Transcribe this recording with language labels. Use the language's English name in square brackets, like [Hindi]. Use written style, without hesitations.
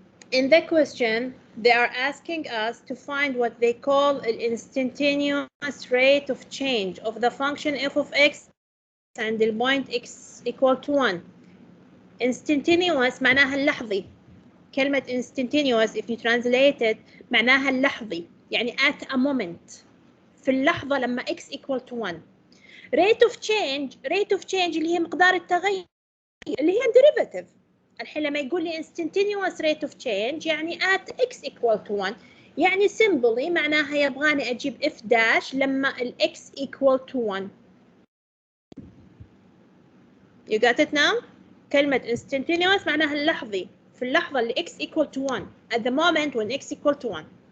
[English] In the question, they are asking us to find what they call an instantaneous rate of change of the function f of x and the point x equal to 1. [Arabic] Instantaneous معناها اللحظي. [English] كلمة instantaneous if you translate it معناها اللحظي، يعني at a moment، [Arabic] في اللحظة لما [English] x equal to 1. rate of change [Arabic] اللي هي مقدار التغير اللي هي derivative. الحين لما يقول لي [English] instantaneous rate of change يعني at x equal to 1، يعني simply [Arabic] معناها يبغاني أجيب [English] f dash لما ال x equal to 1. You got it now؟ كلمة instantaneous [Arabic] معناها اللحظي، في اللحظة اللي [English] x equal to 1 at the moment when x equal to 1.